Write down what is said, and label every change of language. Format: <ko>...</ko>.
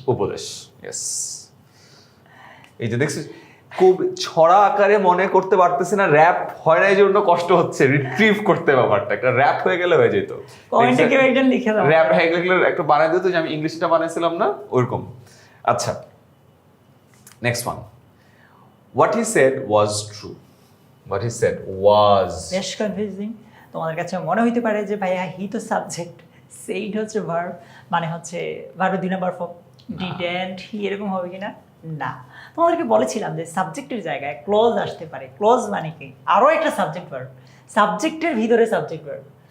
<bn>উপদেশ। ইয়েস, এই যে দেখছিস খুব ছড়া আকারে মনে করতে পারতেছি না, র‍্যাপ হয় না, এই জন্য কষ্ট হচ্ছে রিট্রিভ করতে। ব্যাপারটা একটা র‍্যাপ হয়ে গেলে হয়ে যেত, কমেন্টে কেউ একজন লিখে দাও র‍্যাপ হয়ে গেলে একটু বানাই দিত, যে আমি ইংলিশটা বানাইছিলাম না ওরকম।</bn> <en>আচ্ছা, next one, what he said was true. What he said was,</en> <bn>বেশ কনফিউজিং। তোমাদের কাছে মনে হইতে পারে যে ভাইয়া হি তো সাবজেক্ট, সেইড হচ্ছে ভার্ব, মানে হচ্ছে ভার্বের 2 নাম্বার ফর্ম, ডিডেন্ট হি এরকম হবে কিনা? না, তোমাদেরকে বলেছিলাম যে সাবজেক্টের জায়গায় ক্লজ আসতে পারে। ক্লজ মানে কি, আরো একটা সাবজেক্ট ভার্ব, সাবজেক্টের ভিতরে সাবজেক্ট ভার্ব।</bn>